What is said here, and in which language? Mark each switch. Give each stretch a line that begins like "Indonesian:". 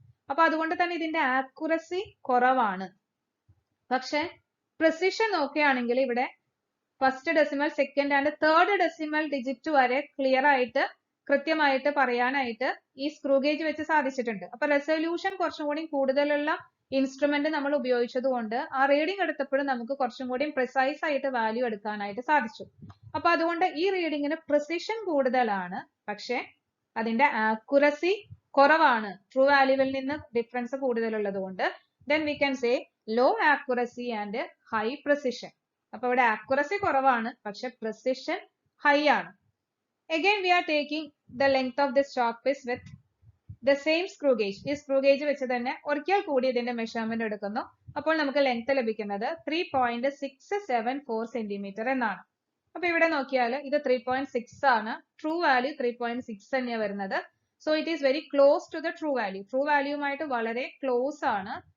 Malayalam: അപ്പൊ അതുകൊണ്ട് തന്നെ ഇതിന്റെ ആക്യുറസി കുറവാണ്. പക്ഷെ പ്രിസിഷൻ നോക്കുകയാണെങ്കിൽ ഇവിടെ first decimal, second and third decimal digit വരെ ക്ലിയർ ആയിട്ട് കൃത്യമായിട്ട് പറയാനായിട്ട് ഈ സ്ക്രൂ ഗേജ് വെച്ച് സാധിച്ചിട്ടുണ്ട്. അപ്പൊ റെസൊല്യൂഷൻ കുറച്ചും കൂടി കൂടുതലുള്ള ഇൻസ്ട്രുമെന്റ് നമ്മൾ ഉപയോഗിച്ചത് കൊണ്ട് ആ റീഡിംഗ് എടുത്തപ്പോഴും നമുക്ക് കുറച്ചും കൂടി പ്രിസൈസ് ആയിട്ട് വാല്യൂ എടുക്കാനായിട്ട് സാധിച്ചു. അപ്പൊ അതുകൊണ്ട് ഈ റീഡിങ്ങിന് പ്രിസിഷൻ കൂടുതലാണ്, പക്ഷെ അതിന്റെ ആക്യുറസി കുറവാണ്. ട്രൂ വാല്യൂവിൽ നിന്ന് ഡിഫറൻസ് കൂടുതലുള്ളത് കൊണ്ട്
English: then we can say low accuracy and high precision.
Malayalam: അപ്പൊ ഇവിടെ ആക്യുറസി കുറവാണ്, പക്ഷെ precision high ആണ്.
English: Again we are taking the length of this chalk piece with the same screw gauge.
Malayalam: ഈ സ്ക്രൂ ഗേജ് വെച്ച് തന്നെ ഒരിക്കൽ കൂടി ഇതിന്റെ മെഷർമെന്റ് എടുക്കുന്നു. അപ്പോൾ നമുക്ക് ലെങ്ത് ലഭിക്കുന്നത് 3.674 സെന്റിമീറ്റർ എന്നാണ്. അപ്പൊ ഇവിടെ നോക്കിയാൽ ഇത് 3.6 ആണ്, ട്രൂ വാല്യൂ 3.6 തന്നെയാണ് വരുന്നത്.
English: So it is very close to the true value.
Malayalam: True വാല്യൂമായിട്ട് വളരെ ക്ലോസ് ആണ്.